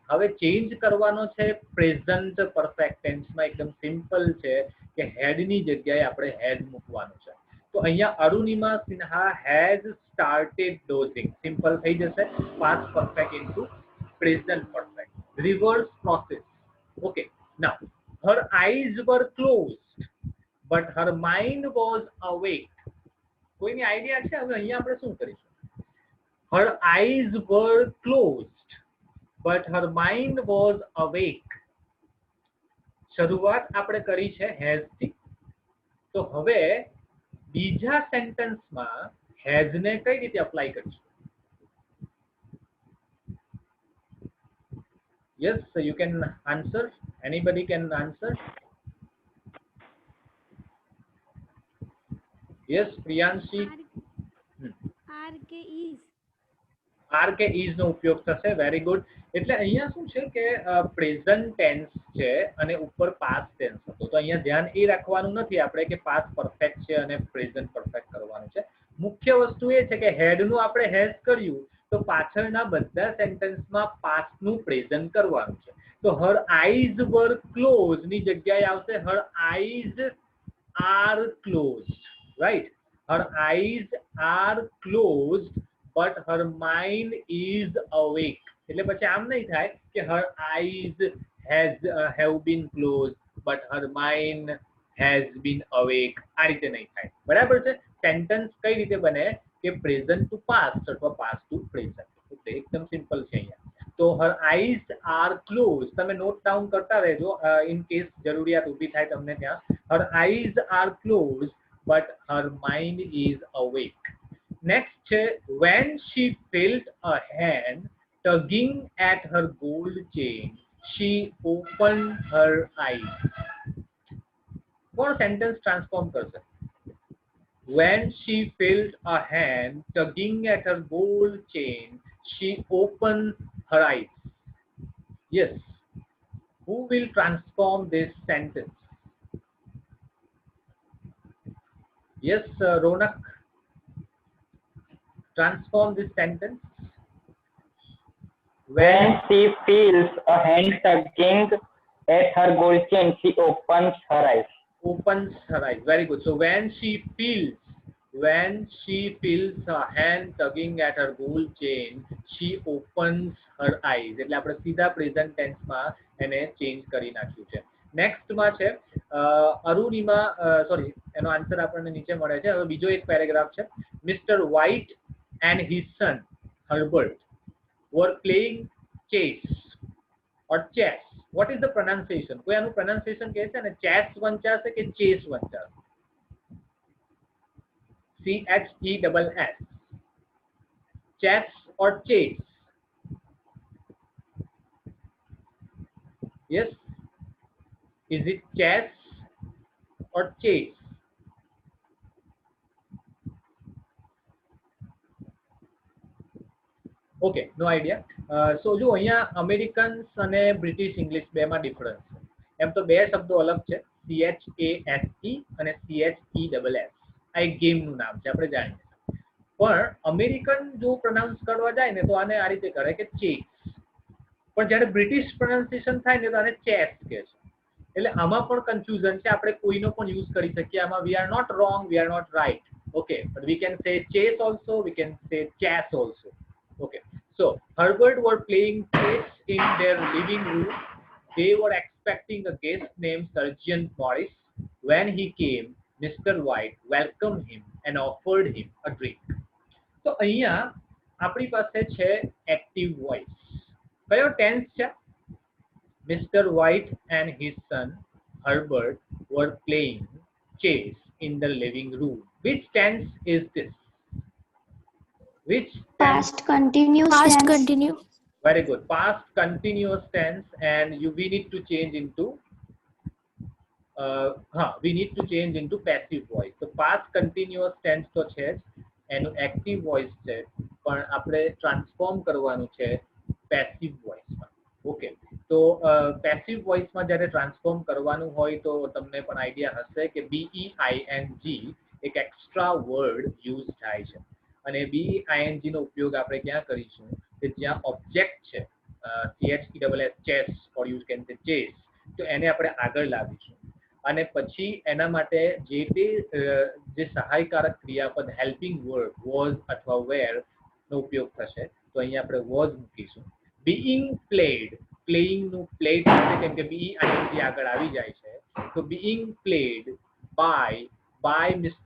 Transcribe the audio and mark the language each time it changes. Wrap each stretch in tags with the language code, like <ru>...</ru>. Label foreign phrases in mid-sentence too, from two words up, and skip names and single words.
<gu>હવે ચેન્જ કરવાનો છે</gu> <en>present perfect tenseમાં.</en> <gu>એકદમ સિમ્પલ છે કે હેડ ની જગ્યાએ આપણે હેડ મૂકવાનું છે. તો અહીંયા અરુણિમા સિન્હા</gu> <en>has started dozing simple</en> <gu>થઈ જશે.</gu> <en>past perfect into present perfect, reverse process. okay, now her eyes were closed but her mind was awake.</en> <gu>કોઈની આઈડિયા છે? હવે અહીંયા આપણે શું કરીશું?</gu> <en>her eyes were closed but her mind was awake.</en> <gu>શરૂઆત આપણે કરી છે has થી. તો હવે બીજા સેન્ટેન્સમાં has ને કઈ રીતે અપ્લાય કરીશું?</gu> <en>Yes, so you can answer. Anybody can answer? Yes, Priyanshi. R કે is.</en> <gu>R કે is નો ઉપયોગ થશે.</gu> <en>very good.</en> <gu>એટલે અહીંયા શું છે કે</gu> <en>present tense</en> <gu>છે અને ઉપર</gu> <en>past tense</en> <gu>હતો. તો અહીંયા ધ્યાન એ રાખવાનું નથી આપણે કે</gu> <en>past perfect</en> <gu>છે અને</gu> <en>present perfect</en> <gu>કરવાનું છે. મુખ્ય વસ્તુ એ છે કે હેડ નું આપણે હેઝ કર્યું તો પાછળના બધા સેન્ટેન્સમાં પાસ્ટ નું પ્રેઝન્ટ કરવાનું છે. તો</gu> <en>her eyes were close</en> <gu>ની જગ્યાએ આવશે</gu> <en>her eyes are close. right? her eyes are close but her mind is awake.</en> <gu>એટલે પછી આમ નહીં થાય કે</gu> <en>her eyes have been closed but her mind has been awake.</en> <gu>આ રીતે નહીં થાય. બરાબર છે? સેન્ટેન્સ કઈ રીતે બને કે</gu> <en>present to past</en> <gu>અથવા</gu> <en>past to present.</en> <gu>એટલે એકદમ સિમ્પલ છે અહીંયા. તો</gu> <en>her eyes are closed.</en> <gu>તમે</gu> <en>note down</en> <gu>કરતા રહેજો</gu> <en>in case</en> <gu>જરૂરિયાત ઊભી થાય તમને ત્યાં.</gu> <en>her eyes are closed but her mind is awake. Next છે when she felt a hand tugging at her gold chain, she opened her eyes.</en> <gu>કોણ</gu> <en>sentence transform</en> <gu>કરશે?</gu> <en>When she felt a hand tugging at her gold chain, she opened her eyes. Yes. Who will transform this sentence? Yes, Ronak. Transform this sentence. When she feels a hand tugging at her gold chain, she opens her eyes. Opens her eyes. Very good. So when she feels a hand tugging at her gold chain, she opens her eyes.</en> <gu>એટલે આપણે સીધા</gu> <en>present tenseમાં</en> <gu>એને ચેન્જ કરી નાખ્યું છે. નેક્સ્ટમાં છે અરુણિમા, સોરી એનો આન્સર આપણને નીચે મળે છે. હવે બીજો એક પેરેગ્રાફ છે.</gu> <en>મિસ્ટર વ્હાઇટ and his son Herbert were playing chess or chess. What is the pronunciation?</en> <gu>કોઈ આનું pronunciation કહે છે ને chess વંચાશે કે chess વંચાશે?</gu> <en>CHESS. Chess or chess? Yes. Is it chess or chase? okay no idea so</en> <gu>જો અહીંયા અમેરિકન્સ અને</gu> <en>British English</en> <gu>બેમાં ડિફરન્સ છે એમ તો બે શબ્દો અલગ છે CHASE અને CHESS આ એક ગેમનું નામ છે આપણે જાણીએ પણ અમેરિકન જો પ્રોનાઉન્સ કરવા જાય ને તો આને આ રીતે કરે કે ચેસ પણ જ્યારે</gu> <en>British pronunciation</en> <gu>થાય ને તો આને ચેસ કહે છે એટલે આમાં પણ કન્ફ્યુઝન છે આપણે કોઈનો પણ યુઝ કરી શકીએ આમાં</gu> <en>we are not wrong we are not right okay but we can say chess also we can say chess also okay so Herbert were playing chess in their living room. They were expecting a guest named Sergeant Morris. When he came, Mr. White welcomed him and offered him a drink.</en> <gu>So અહીંયા આપણી પાસે છે</gu> <en>active voice.</en> <gu>કયો tense છે? Mr.</gu> <en>White and his son Herbert were playing chess in the living room. Which tense is this? Which tense? Past continuous Past tense. continue. Very good. Past continuous tense, and we need to change into we need to change into passive voice. So past continuous tense</en> <gu>તો છે જ એનું</gu> <en>active voice</en> <gu>છે પણ આપણે ટ્રાન્સફોર્મ કરવાનું છે</gu> <en>passive voice</en> <gu>માં. ઓકે તો</gu> <en>passive voice</en> <gu>માં જ્યારે ટ્રાન્સફોર્મ કરવાનું હોય તો તમને પણ આઈડિયા હશે કે BEING એક</gu> <en>extra word use</en> <gu>થાય છે અને BEING નો ઉપયોગ આપણે ક્યાં કરીશું કે જ્યાં ઓબ્જેક્ટ છે</gu> <en>CHESS chess or you can say chess</en> <gu>તો એને આપણે આગળ લાવીશું અને પછી એના માટે જે સહાયકારક ક્રિયાપદ</gu> <en>helping word was</en> <gu>અથવા વેર નો ઉપયોગ થશે તો અહીંયા આપણે વોઝ મૂકીશું</gu> <en>being played</en> <gu>પ્લેઇંગ નું પ્લેડ થશે કેમ કે BEING આગળ આવી જાય છે તો</gu> <en>being played by Mr.</en>